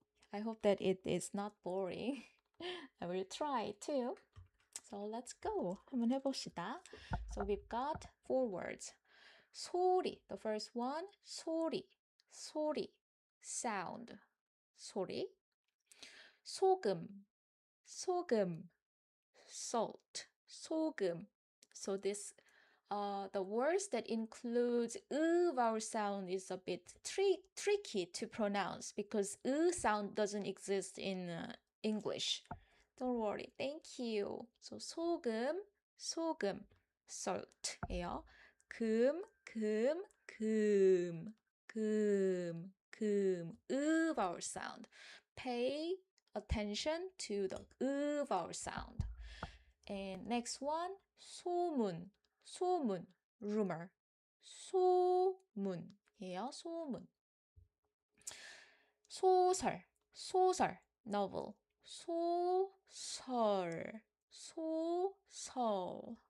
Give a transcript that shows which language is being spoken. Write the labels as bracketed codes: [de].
[en] I hope that it is not boring. I will try too. So let's go. [ko] 한번 해봅시다. [en] So we've got 4 words. [ko] 소리, [en] the first one, [ko] 소리, 소리, sound, 소리. 소금, 소금, salt, 소금. [en] So this the words that includes vowel sound is a bit tricky to pronounce because sound doesn't exist in English. Don't worry. Thank you. [ko] So 소금, 소금, salt예요. 금, 금, 금, 금, 금, vowel sound. [en] Pay attention to the vowel sound. And next one, 소문, 소문, rumor. [ko] 소문이에요. 소문. 소설, 소설, novel. 소설, 소설.